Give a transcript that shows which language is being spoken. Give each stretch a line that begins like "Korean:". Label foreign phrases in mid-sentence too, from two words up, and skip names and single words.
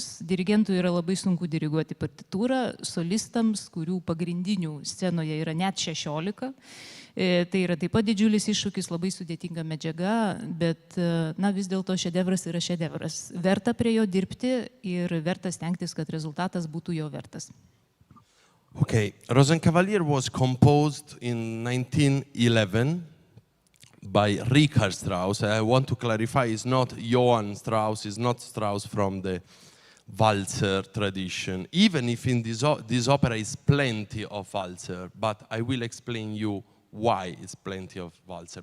Lithuanian: Dirigentui yra labai sunku diriguoti partitūrą, solistams, kurių pagrindinių scenoje yra net 16. Tai yra taip pat didžiulis iššūkis, labai sudėtinga medžiaga, bet na, vis dėlto šedevras yra šedevras. Verta prie jo dirbti ir verta stengtis, kad rezultatas būtų jo vertas.
English: Okay, ROŽS KAVALIERUS was composed in 1911 by Richard Strauss. I want to clarify, it's not Johann Strauss, it's not Strauss from the valzer tradition, even if in this opera is plenty of valzer, but I will explain you why it's plenty of valzer.